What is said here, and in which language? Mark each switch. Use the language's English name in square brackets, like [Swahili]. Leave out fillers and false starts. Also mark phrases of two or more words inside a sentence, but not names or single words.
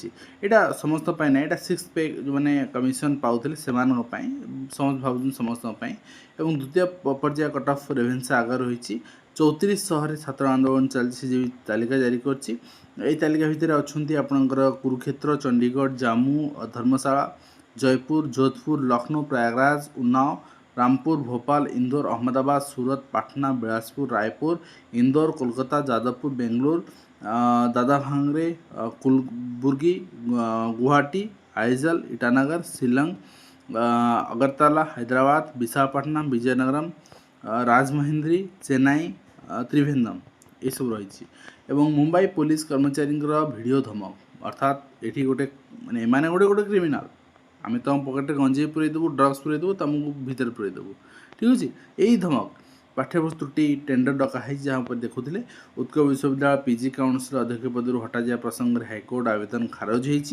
[Odia] ଏଇଟା ସମସ୍ତଙ୍କ ପାଇଁ ନାହିଁ, ଏଇଟା 6 ପେ ଯେଉଁମାନେ କମିଶନ ପାଉଥିଲେ ସେମାନଙ୍କ ପାଇଁ, ସମସ୍ତେ ଭାବୁଛନ୍ତି ସମସ୍ତଙ୍କ ପାଇଁ। ଏବଂ ଦ୍ୱିତୀୟ ପର୍ଯ୍ୟାୟ [English] cut off [Odia] ରେଭେନ୍ସା ଆଗରେ ରହିଛି। 3400ରେ ଛାତ୍ର ଆନ୍ଦୋଳନ ଚାଲିଛି, ସେ ତାଲିକା ଜାରି କରିଛି। ଏହି ତାଲିକା ଭିତରେ ଅଛନ୍ତି ଆପଣଙ୍କର କୁରୁକ୍ଷେତ୍ର, ଚଣ୍ଡିଗଡ଼, ଜାମ୍ମୁ, ଧର୍ମଶାଳା, ଜୟପୁର, ଯୋଧପୁର, ଲକ୍ଷ୍ନୌ, ପ୍ରୟାଗରାଜ, ଉନ୍ନାଓ, रामपुर, भोपाल, इंदौर, अहमदाबाद, सूरत, पाटना, बिलासपुर, रायपुर, इंदौर, कोलकाता, जादवपुर, बेंगलुरु, दादाभांगरे, कुलबुर्गी, गुवाहाटी, आइजल, ईटानगर, शिलंग, अगरतला, हैदराबाद, विशाखापट्टनम, विजयनगरम, राजमहेंद्री, चेन्नई, त्रिवेंद्रम एसବୁ ରହିଛି। ଏବଂ ମୁମ୍ବାଇ ପୋଲିସ କର୍ମଚାରୀଙ୍କର ଭିଡ଼ିଓ ଧମକ, ଅର୍ଥାତ୍ ଏଠି ଗୋଟେ ମାନେ ଏମାନେ ଗୋଟେ କ୍ରିମିନାଲ, ଆମେ ତୁମ ପକେଟରେ ଗଞ୍ଜେଇ ପୁରେଇ ଦେବୁ, ଡ୍ରଗ୍ସ ପୁରେଇ ଦେବୁ, ତୁମକୁ ଭିତରେ ପୁରେଇ ଦେବୁ, ଠିକ୍ ଅଛି। ଏଇ ଧମକ ପାଠ୍ୟପୁସ୍ତକ ତ୍ରୁଟି ଟେଣ୍ଡର ଡକା ହେଇଛି, ଯାହା ଉପରେ ଦେଖୁଥିଲେ। ଉତ୍କଳ ବିଶ୍ୱବିଦ୍ୟାଳୟ [English] PG council [Odia] ଅଧ୍ୟକ୍ଷ ପଦରୁ ହଟାଯିବା ପ୍ରସଙ୍ଗରେ ହାଇକୋର୍ଟ ଆବେଦନ ଖାରଜ ହେଇଛି।